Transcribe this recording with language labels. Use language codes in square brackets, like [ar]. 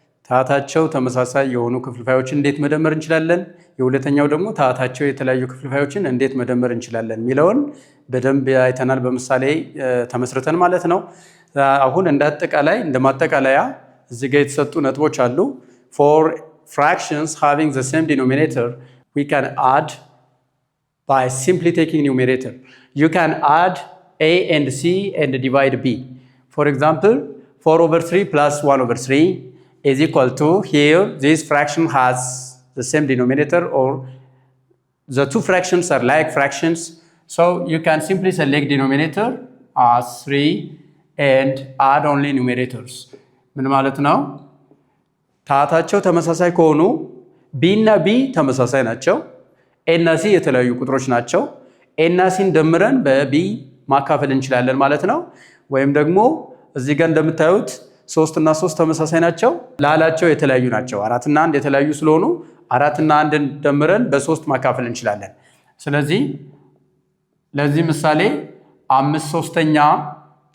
[am] ታታቸው ተመሳሳይ የሆኑ ክፍልፋዮችን እንዴት መደመር እንችላለን፣ የሁለተኛው ደግሞ ታታቸው የተለያዩ ክፍልፋዮችን እንዴት መደመር እንችላለን የሚለውን በደንብ አይተናል፣ በምሳሌ ተመስርተን ማለት ነው። አሁን እንደ ማጠቃለያ እዚህ ጋር የተሰጡ ነጥቦች አሉ። [en] for fractions having the same denominator we can add by simply taking numerator. You can add a and c and divide b. For example, 4/3 plus 1/3 is equal to, here this fraction has the same denominator, or the two fractions are like fractions, so you can simply select denominator as 3 and add only numerators. [am] ምን ማለት ነው? ታታቸው ተመሳሳይ ከሆኑ b እና b ተመሳሳይ ናቸው፣ a እና c የተለያዩ ቁጥሮች ናቸው። a እና c ደምረን በb ማካፈል እንችላለን ማለት ነው። ወይም ደግሞ እዚህ ጋር እንደምታዩት 3 እና 3 ተመሳሳይ ናቸው፣ ላላቸው የተለያዩ ናቸው። 4 እና 1 የተለያዩ ስለሆኑ 4 እና 1ን ደምረን በ3 ማካፈል እንችላለን። ስለዚህ ለዚህ ምሳሌ 5/3